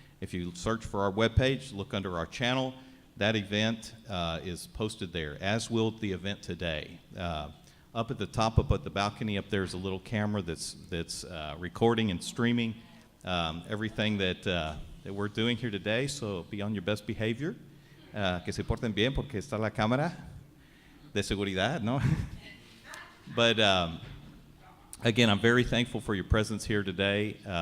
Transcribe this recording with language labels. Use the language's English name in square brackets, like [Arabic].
[English] If you search for our webpage, look under our channel, that event is posted there, as will the event today. Up at the top, up at the balcony up there is a little camera that's recording and streaming everything that we're doing here today, so be on your best behavior. [Spanish] Que se porten bien porque está la cámara de seguridad, no? [English] But again, I'm very thankful for your presence here today.